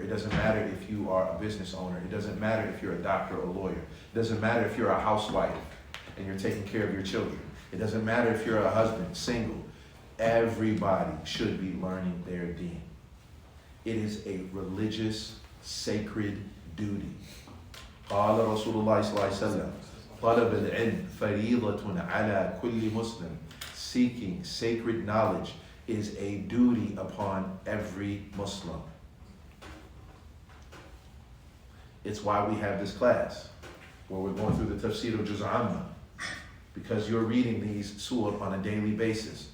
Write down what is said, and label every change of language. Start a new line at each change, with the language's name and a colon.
English: It doesn't matter if you are a business owner. It doesn't matter if you're a doctor or a lawyer. It doesn't matter if you're a housewife and you're taking care of your children. It doesn't matter if you're a husband, single. Everybody should be learning their deen. It is a religious, sacred duty.
Arabic: قال رسول الله صلى الله عليه وسلم طلب العلم فريضة على كل مسلم.
English: Seeking sacred knowledge is a duty upon every Muslim. It's why we have this class, where we're going through the Tafsir of Amma, because you're reading these surah on a daily basis.